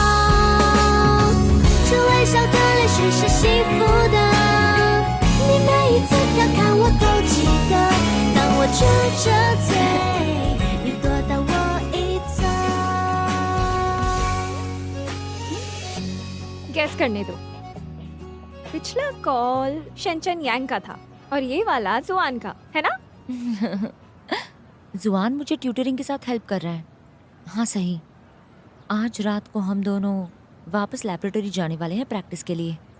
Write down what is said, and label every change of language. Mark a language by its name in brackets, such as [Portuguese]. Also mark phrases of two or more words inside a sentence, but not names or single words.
[Chinese] 这微笑的泪水是幸福的，你每一次调侃我都记得。当我撅着嘴，你躲到我一侧。 [Hindi] गैस करने दो। पिछला कॉल शेंचन यांग का था और ये वाला जुआन का है ना? जुआन मुझे ट्यूटरिंग के साथ हेल्प कर रहा है। हाँ सही, आज रात को हम दोनों वापस लैबोरेटरी जाने वाले हैं प्रैक्टिस के लिए।